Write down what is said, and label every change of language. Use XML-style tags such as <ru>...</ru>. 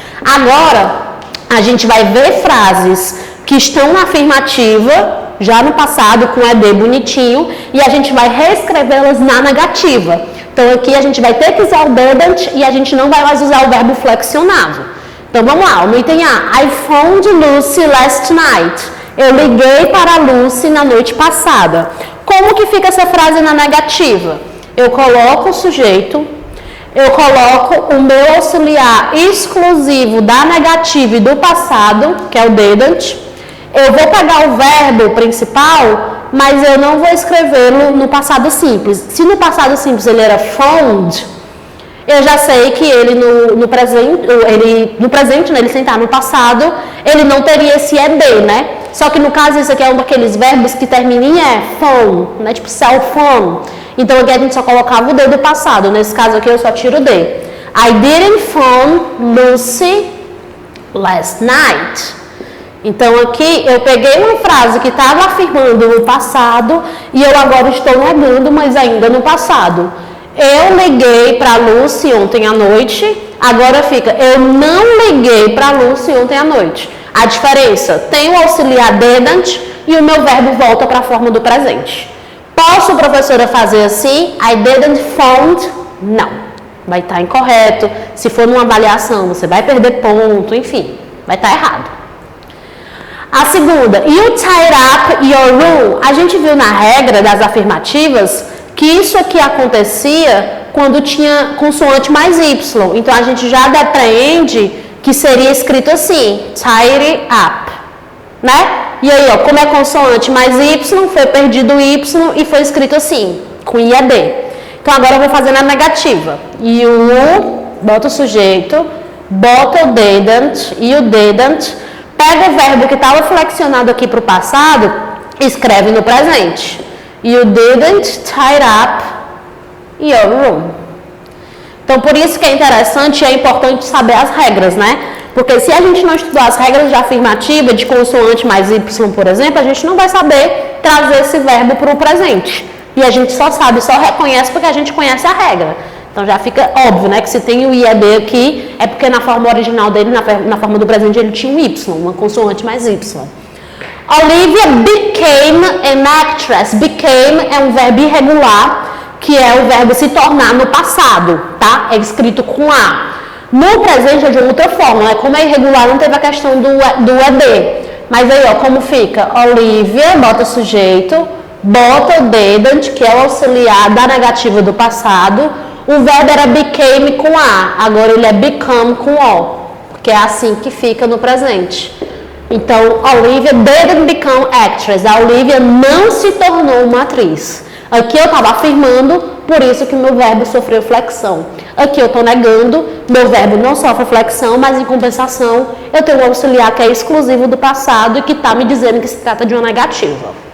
<pt>Agora, a gente vai ver frases que estão na afirmativa, já no passado, com ED bonitinho, e a gente vai reescrevê-las na negativa. Então, aqui a gente vai ter que usar o didn't e a gente não vai mais usar o verbo flexionado. Então, vamos lá. No item A,</pt> <en>I phoned Lucy last night.</en> <pt>Eu liguei para a Lucy na noite passada. Como que fica essa frase na negativa? Eu coloco o sujeito, eu coloco o meu auxiliar exclusivo da negativa e do passado, que é o didn't. Eu vou pegar o verbo principal, mas eu não vou escrevê-lo no passado simples. Se no passado simples ele era phoned, eu já sei que ele no presente, né, ele sem estar no passado, ele não teria esse ED, né? Só que no caso, esse aqui é um daqueles verbos que termina em phone, né? Tipo cell phone. Então aqui a gente só colocava o D do passado. Nesse caso aqui eu só tiro o D.</pt> <en>I didn't phone Lucy last night.</en> <pt>Então aqui eu peguei uma frase que estava afirmando no passado e eu agora estou negando, mas ainda no passado. Eu liguei para a Lucy ontem à noite, agora fica, eu não liguei para a Lucy ontem à noite. A diferença, tem o auxiliar didn't e o meu verbo volta para a forma do presente. Posso, professora, fazer assim?</pt> <en>I didn't phone?</en> <pt>Não. Vai estar incorreto. Se for numa avaliação, você vai perder ponto, enfim, vai estar errado. A segunda,</pt> <en>you tied up your room.</en> <pt>A gente viu na regra das afirmativas que isso aqui acontecia quando tinha consoante mais Y. Então, a gente já depreende que seria escrito assim, tidy up, né? E aí, ó, como é consoante mais Y, foi perdido o Y e foi escrito assim, com IAD. Então, agora eu vou fazer na negativa. You, bota o sujeito, bota o didn't e o didn't. Pega o verbo que estava flexionado aqui para o passado, escreve no presente.</pt> <en>You didn't tie up your room.</en> <pt>Então, por isso que é interessante e é importante saber as regras, né? Porque se a gente não estudar as regras de afirmativa, de consoante mais Y, por exemplo, a gente não vai saber trazer esse verbo para o presente. E a gente só sabe, só reconhece porque a gente conhece a regra. Então, já fica óbvio, né? Que se tem o IED aqui, é porque na forma original dele, na forma do presente, ele tinha um Y, uma consoante mais Y.</pt> <en>Olivia became an actress.</en> <pt>Became é um verbo irregular, que é o verbo se tornar no passado, tá? É escrito com A. No presente é de outra forma, né? Como é irregular, não teve a questão do ED. Mas aí, ó, como fica? Olivia, bota o sujeito, bota o didn't, que é o auxiliar da negativa do passado. O verbo era became com A, agora ele é become com O, que é assim que fica no presente. Então,</pt> <en>Olivia didn't become actress.</en> <pt>A Olivia não se tornou uma atriz. Aqui eu estava afirmando, por isso que meu verbo sofreu flexão. Aqui eu estou negando, meu verbo não sofre flexão, mas em compensação eu tenho um auxiliar que é exclusivo do passado e que está me dizendo que se trata de uma negativa.</pt>